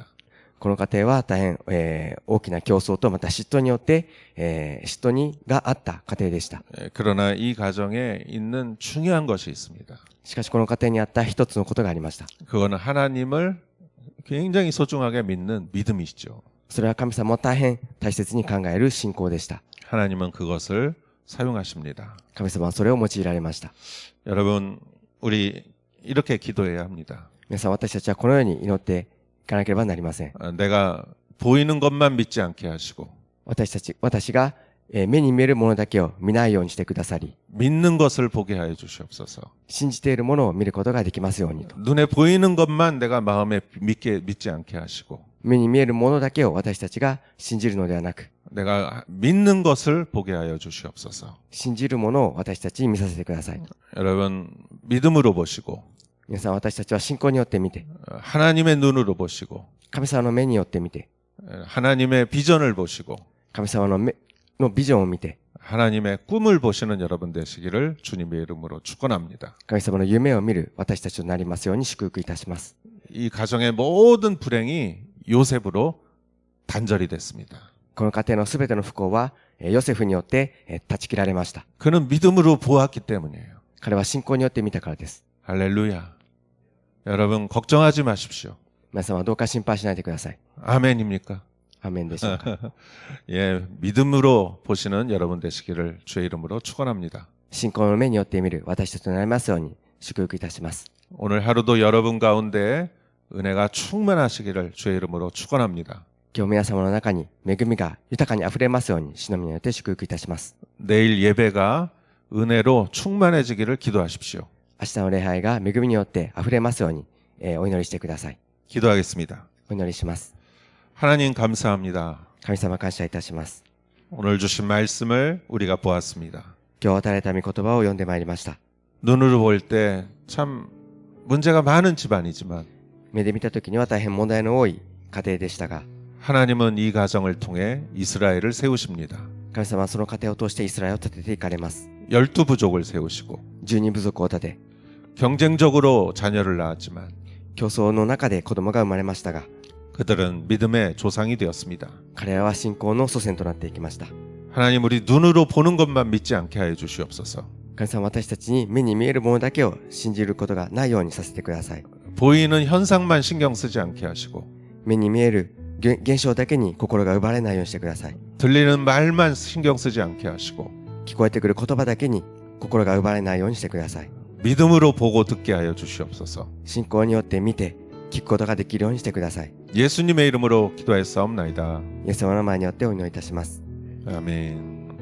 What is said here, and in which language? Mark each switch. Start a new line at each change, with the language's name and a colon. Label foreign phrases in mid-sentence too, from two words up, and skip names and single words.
Japanese: この家庭は大変、大きな競争とまた嫉妬によって、嫉妬があった家庭でした。
Korean: 그러나 이 가정에 있는 중요한 것이 있습니다.
Japanese: しかしこの家庭にあった一つのことがありました。
Korean: 그거는 하나님을 굉장히 소중하게 믿는 믿음이시죠.
Japanese: それは神様を大変大切に考える信仰でした。
Korean: 하나님은 그것을 사용하십니다.
Japanese: 神様はそれを用いられました。
Korean: 여러분, 우리 이렇게 기도해야 합니다.
Japanese: 皆さん私たちはこのように祈っていかなければなりません。
Korean: 내가 보이는 것만 믿지 않게 하시고
Japanese: 私が目に見えるものだけを見ないようにしてくださり、
Korean: 믿는 것을 보게 하여 주시옵소서.
Japanese: 信じているものを見ることができますようにと。
Korean: 눈에 보이는 것만 내가 마음에 믿지 않게 하시고
Japanese: 目に見えるものだけを私たちが信じるのではなく、
Korean: 내가 믿는 것을 보게 하여 주시옵소서.
Japanese: 信じるものを私たちに見させてください。
Korean: 여러분, 믿음으로 보시고
Japanese: 皆さん私たちは信仰によって見て、
Korean: 하나님의 눈으로 보시고
Japanese: 神様の目によって見て、
Korean: 하나님의 비전을 보시고
Japanese: 神様のビジョンを見て、
Korean: 하나님의 꿈을 보시는 여러분 되시기를 주님의 이름으로 축원합니다.
Japanese: 神様の夢を見る私たちとなりますように祝福いたします。
Korean: 이 가정의 모든 불행이 요셉으로 단절이 됐습니다.
Japanese: この家庭のすべての不幸はヨセフによって断ち切られました。
Korean: 그는 믿음으로 보았기 때문이에요.
Japanese: 彼は信仰によって見たからです。
Korean: 할렐루야. 여러분 걱정하지 마십시오.
Japanese: 皆様どうか心配しないでください。
Korean: 아멘입니까?
Japanese: アーメンでしょうか。
Korean: 예, 믿음으로 보시는 여러분 되시기를 주의 이름으로 축원합니다.
Japanese: 信仰の目によって見る私たちとなりますように祝福いたします。
Korean: 오늘 하루도 여러분 가운데 은혜가 충만하시기를 주의 이름으로 축원합니다.
Japanese: 今日皆様の中に恵みが豊かに溢れますように主の皆によって祝福いたします。
Korean: 내일 예배가 은혜로 충만해지기를 기도하십시오.
Japanese: 明日の礼拝が恵みによって溢れますように、お祈りしてください。
Korean: 기도하겠습니다.
Japanese: お祈りします。
Korean: 하나님 감사합니다.
Japanese: 神様感謝いたします。
Korean: 오늘 주신 말씀을 우리가 보았습니다.
Japanese: 今日与えられた御言葉を読んでまいりました。
Korean: 눈으로 볼 때 참 문제가 많은 집안이지만
Japanese: 目で見た時には大変問題の多い家庭でしたが、
Korean: 하나님은 이 가정을 통해 이스라엘을 세우십니다.
Japanese: 神様はその家庭を通してイスラエルを立てていかれます。
Korean: 12부족을 세우시고
Japanese: 12 部族を立て、
Korean: 경쟁적으로 자녀를 낳았지만
Japanese: 競争の中で子供が生まれましたが、
Korean: 그들은 믿음의 조상이 되었습니다.
Japanese: 彼らは信仰の祖先となっていきました。
Korean: 하나님 우리 눈으로 보는 것만 믿지 않게 하여 주시옵소서.
Japanese: 神様、私たちに目に見えるものだけを信じることがないようにさせてください。
Korean: 보이는 현상만 신경 쓰지 않게 하시고
Japanese: 目に見える現象だけに心が奪われないようにしてください。
Korean: 들리는 말만 신경 쓰지 않게 하시고
Japanese: 聞こえてくる言葉だけに心が奪われないようにしてください。
Korean: 믿음으로 보고 듣게 하여 주시옵소서.
Japanese: 信仰によって見て聞くことができるようにしてください。
Korean: 예수님의 이름으로 기도했사옵나이다.
Japanese: イエス様の前によってお祈りいたします。
Korean: 아멘.